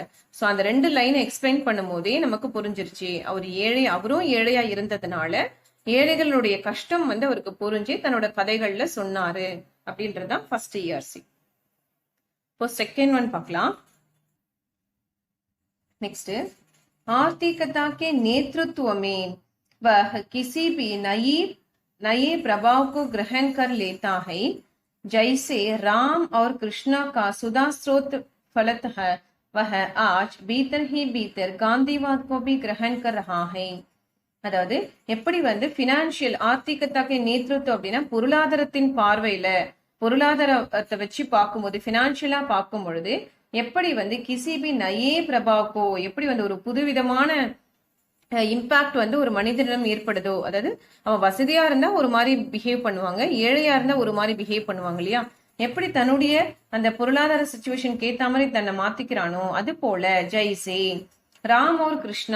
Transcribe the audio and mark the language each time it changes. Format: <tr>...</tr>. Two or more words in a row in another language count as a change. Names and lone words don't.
<ta>சோ அந்த 2 லைனை எக்ஸ்பிளைன் பண்ணும் போதே நமக்கு புரிஞ்சிருச்சு அவரும் ஏழையா இருந்ததுனால ஏழைகளுடைய கஷ்டம் வந்து அவருக்கு புரிஞ்சு தன்னோட கதைகள்ல சொன்னாரு அப்படின்றதுதான்</ta> <en>first ERC.</en> <ta>இப்போ</ta> <en>second one</en> <ta>பார்க்கலாம். நெக்ஸ்ட்,</ta> <hi>आर्थिकता के नेतृत्व में वह किसी भी नए प्रभाव को ग्रहण कर लेता है, जैसे राम और कृष्णा का सुधा स्रोत फलत है, वह आज भीतर ही भीतर गांधीवाद को भी ग्रहण कर रहा है.</hi> <ta>அதாவது எப்படி வந்து பினான்சியல்</ta> <hi>आर्थिकता के नेतृत्व</hi> <ta>அப்படின்னா பொருளாதாரத்தின் பார்வையில, பொருளாதாரத்தை வச்சு பார்க்கும்போது, பினான்சியலா பார்க்கும் பொழுது எப்படி வந்து</ta> <hi>किसीभी नये प्रभावको,</hi> <ta>எப்படி வந்து ஒரு புதுவிதமான இம்பாக்ட் வந்து ஒரு மனிதனிடம் ஏற்படுதோ, அதாவது அவன் வசதியா இருந்தா ஒரு மாதிரி பிஹேவ் பண்ணுவாங்க, ஏழையா இருந்தா ஒரு மாதிரி பிஹேவ் பண்ணுவாங்க இல்லையா, எப்படி தன்னுடைய அந்த பொருளாதார சிச்சுவேஷன் ஏத்த மாதிரி தன்னை மாத்திக்கிறானோ அது போல</ta> <hi>जैसे राम और कृष्णा.</hi>